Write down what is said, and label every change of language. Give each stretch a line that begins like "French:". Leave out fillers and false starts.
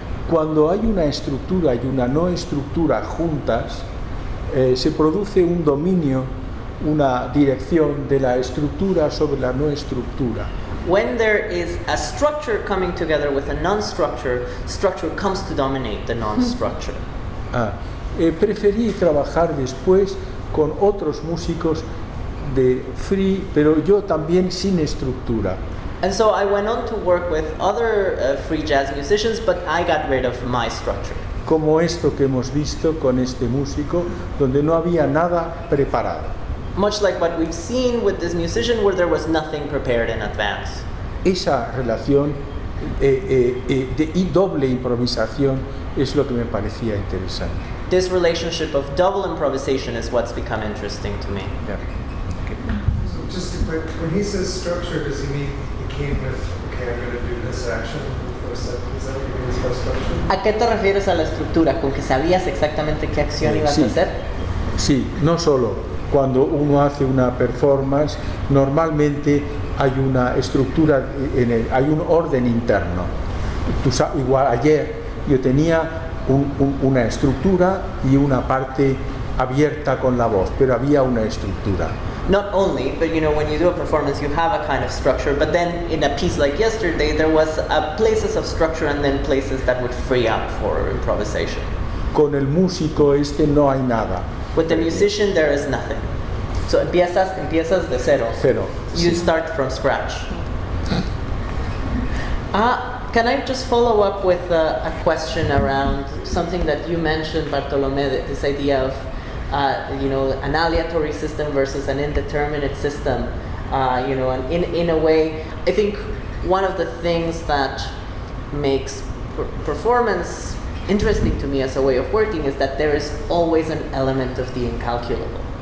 Spanish: Cuando hay una estructura y una no estructura juntas, se produce un dominio, una dirección de la estructura sobre la no estructura.
English: When there is a structure coming together with a non-structure, structure comes to dominate the non-structure.
Spanish: Preferí trabajar después con otros músicos de free, pero yo también sin estructura.
English: And so I went on to work with other free jazz musicians, but I got rid of my structure.
Spanish: Como esto que hemos visto con este músico, donde no había nada preparado.
English: Much like what we've seen with this musician, where there was nothing prepared in advance.
Spanish: Esa relación de doble improvisación es lo que me parecía interesante.
English: This relationship of double improvisation is what's become interesting to me. Yeah. Okay. So just to put, when he says structure, does he mean he came with, okay, I'm going to do this action for a second? Is that what he means by structure?
Spanish: ¿A qué te refieres a la estructura? ¿Con que sabías exactamente qué acción ibas a hacer? Sí, no solo. Cuando uno hace una performance, normalmente hay una estructura, hay un orden interno. Igual ayer yo tenía una estructura y una parte abierta con la voz, pero había una estructura.
English: Not only, but you know, when you do a performance, you have a kind of structure, but then in a piece like yesterday, there was places of structure and then places that would free up for improvisation.
Spanish: Con el músico no hay nada.
English: With the musician, there is nothing.
Spanish: So empiezas de cero. Cero.
English: You start from scratch. Can I just follow up with a question around something that you mentioned, Bartolomé, this idea of an aleatory system versus an indeterminate system, and in a way, I think one of the things that makes performance interesting to me as a way of working is that there is always an element of the incalculable,